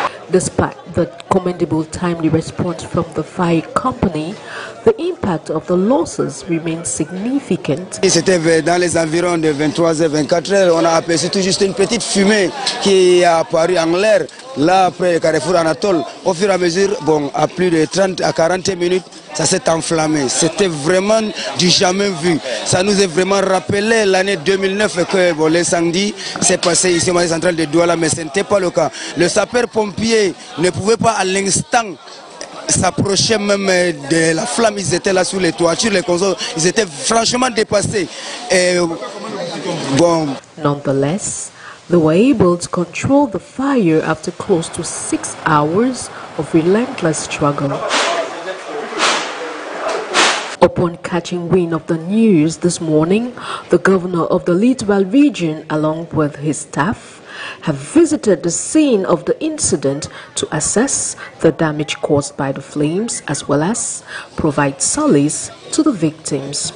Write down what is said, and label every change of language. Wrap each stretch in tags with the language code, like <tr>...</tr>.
<en>Despite the commendable timely response from the fire company, the impact of the losses remains significant.</en> <fr>C'était dans les environs de 23h-24h. On a aperçu tout juste une petite fumée qui a apparu en l'air, là après le carrefour Anatole. Au fur et à mesure, bon, à plus de 30 à 40 minutes, ça s'est enflammé. C'était vraiment du jamais vu. Ça nous a vraiment rappelé l'année 2009 que bon, l'incendie s'est passé ici au marché central de Douala, mais ce n'était pas le cas. Le sapeur-pompier ne pouvait pas à l'instant s'approcher même de la flamme. Ils étaient là sous les toitures, les consoles, ils étaient franchement dépassés. Et, bon.</fr> <en>Nonetheless, they were able to control the fire after close to 6 hours of relentless struggle. Upon catching wind of the news this morning, the governor of the Littoral region, along with his staff, have visited the scene of the incident to assess the damage caused by the flames as well as provide solace to the victims.</en>